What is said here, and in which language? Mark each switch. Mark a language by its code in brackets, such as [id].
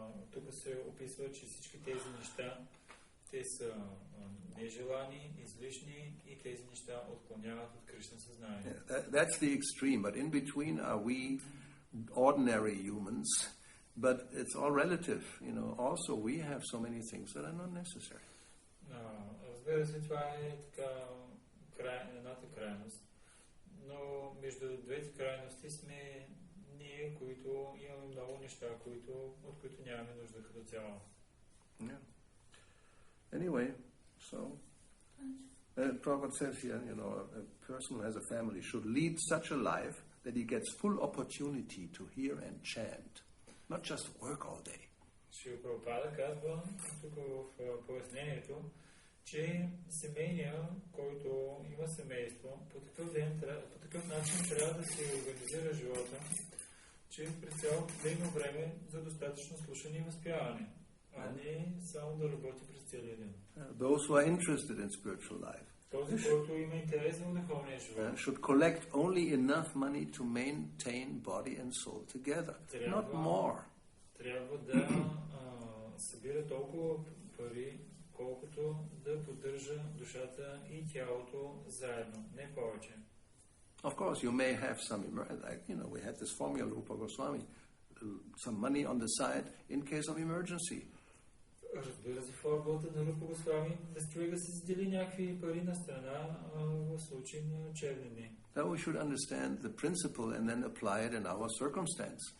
[bg] Тук се описва, че всички тези неща, те са нежелани, излишни и тези неща отклоняват от Кришна съзнание. [en] That's the extreme, but in between are we ordinary humans, but it's all relative. Also we have so many things that are not necessary. [bg] Разбира се, това е така едната крайност, но между двете крайности сме ние, които имаме много неща, от които нямаме нужда като цяло. [en] Yeah. Anyway, so Prabhupada says here, a person who has a family should lead such a life that he gets full opportunity to hear and chant, not just work all day. [bg] Шрила Прабхупада казва тук в пояснението, че семейния, който има семейство, по такъв начин трябва да се организира живота, че през цялото да има време за достатъчно слушане и възпяване, а не само да работи през целия ден. [en] Those who are interested in spiritual life [bg] Този, който има интерес в духовния живот, [en] should collect only enough money to maintain body and soul together, not more. [bg] Трябва да събира толкова пари, колкото да поддържа душата и тялото заедно, не повече. [en] Of course, you may have some, like, we had this formula, Rupa Goswami, some money on the side in case of emergency. [bg] Разбира се, формулата на Рупа Госвами да човек да се задели някакви пари на страна в случай на черни дни. [en] So we should understand the principle and then apply it in our circumstance.